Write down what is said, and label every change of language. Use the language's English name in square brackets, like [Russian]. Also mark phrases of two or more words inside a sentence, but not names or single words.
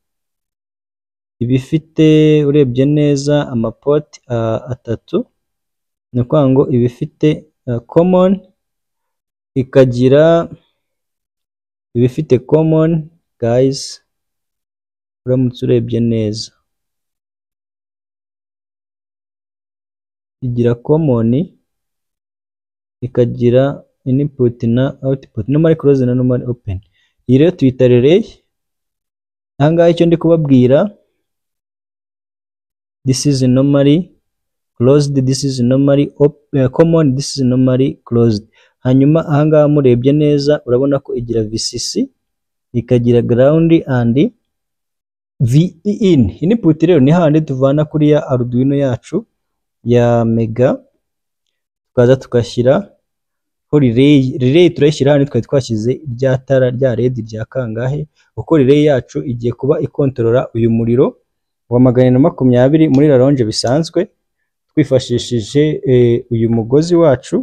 [Kinyarwanda] urebye neza amaport atatu, ni ukuvuga ngo iba ifite common, ikagira iba ifite [English] common guys, [Kinyarwanda] uramutse urebye neza igira common, ikagira input na output, [English] normally close [Kinyarwanda] na [English] normally open. [Kinyarwanda] Iyi rero tuyita relay. Ahangaha icyo ndi kubabwira, [English] this is normally closed, this is normally common, this is normally closed. [Kinyarwanda] Hanyuma ahangaha murebye neza urabona ko igira VCC, ikagira [English] ground and VIN. [Kinyarwanda] Input rero ni handi tuvana kuri ya Arduino yacu ya Mega, tukaza tukashyira relay turayishyira hano, twari twashyize rya tara rya LED rya kangahe, uko relay yacu igiye kuba ikontorora uyu muriro wa 120 muri rallonge bisanzwe twifashishije uyu mugozi wacu.